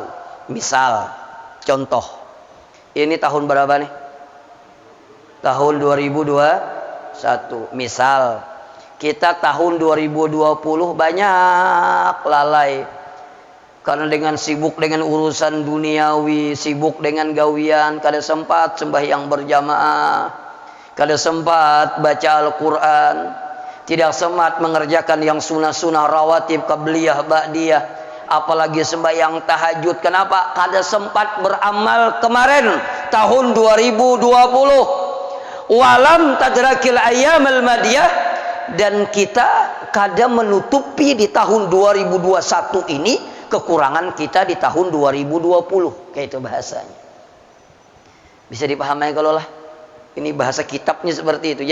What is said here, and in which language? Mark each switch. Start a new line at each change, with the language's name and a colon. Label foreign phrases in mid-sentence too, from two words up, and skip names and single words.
Indonesian: Misal, contoh, ini tahun berapa nih? Tahun 2021. Misal, kita tahun 2020 banyak lalai karena dengan sibuk dengan urusan duniawi, sibuk dengan gawian, kada sempat sembahyang berjamaah, kada sempat baca Al-Quran, tidak sempat mengerjakan yang sunnah-sunnah rawatib, qabliyah, ba'diyah, apalagi sembahyang tahajud. Kenapa? Kada sempat beramal kemarin tahun 2020.
Arabic: Walam tadrakil ayyamal madiyah,
Indonesian: dan kita kada menutupi di tahun 2021 ini kekurangan kita di tahun 2020. Kayak itu bahasanya. Bisa dipahami kalau lah. Ini bahasa kitabnya seperti itu.